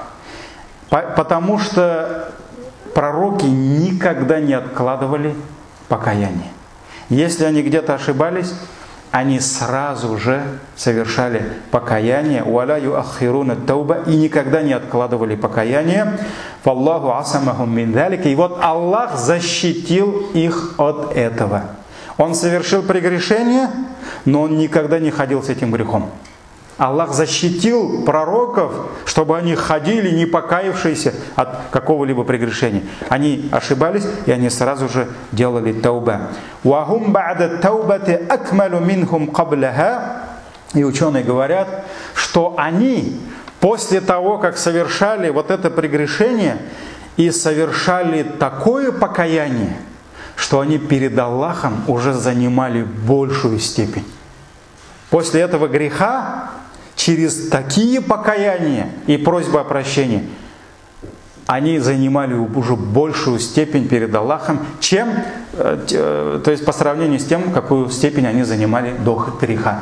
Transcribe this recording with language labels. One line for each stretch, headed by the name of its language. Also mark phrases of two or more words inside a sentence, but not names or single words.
Russian: Потому что пророки никогда не откладывали покаяние. Если они где-то ошибались, они сразу же совершали покаяние,
Arabic: «ولا يؤخرون التوبة»,
Russian: и никогда не откладывали покаяние.
Arabic: «فالله عصمهم من ذلك».
Russian: И вот Аллах защитил их от этого. Он совершил прегрешение, но он никогда не ходил с этим грехом. Аллах защитил пророков, чтобы они ходили, не покаявшиеся от какого-либо прегрешения. Они ошибались, и они сразу же делали тауба.
Arabic: «وهم بعد التوبة أكمل منهم قبلها».
Russian: И ученые говорят, что они после того, как совершали вот это прегрешение, и совершали такое покаяние, что они перед Аллахом уже занимали большую степень. После этого греха, через такие покаяния и просьбы о прощении, они занимали уже большую степень перед Аллахом, то есть по сравнению с тем, какую степень они занимали до греха.